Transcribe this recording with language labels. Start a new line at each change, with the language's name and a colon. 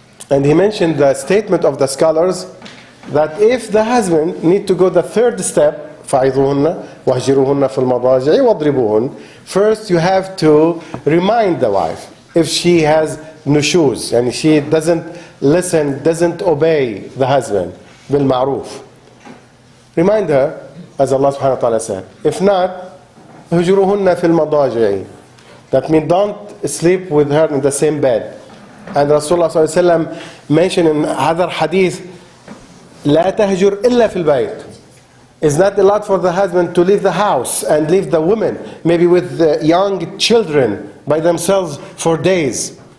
English: And he mentioned the statement of the scholars that if the husband need to go the third step,
Arabic: فَعِظُوهُنَّ وَهْجِرُوهُنَّ فِي الْمَضَاجِعِ وَاضْرِبُوهُنَّ,
English: first you have to remind the wife if she has nushuz, and she doesn't listen, doesn't obey the husband, بالمعروف. Remind her, as Allah subhanahu wa ta'ala said. If not,
Arabic: هُجْرُوهُنَّ فِي الْمَضَاجِعِ.
English: That means don't sleep with her in the same bed. And Rasulullah sallallahu alayhi wa sallam mentioned in other hadith,
Arabic: لا تهجر إلا في البيت.
English: It's not allowed for the husband to leave the house and leave the woman, maybe with the young children by themselves for days.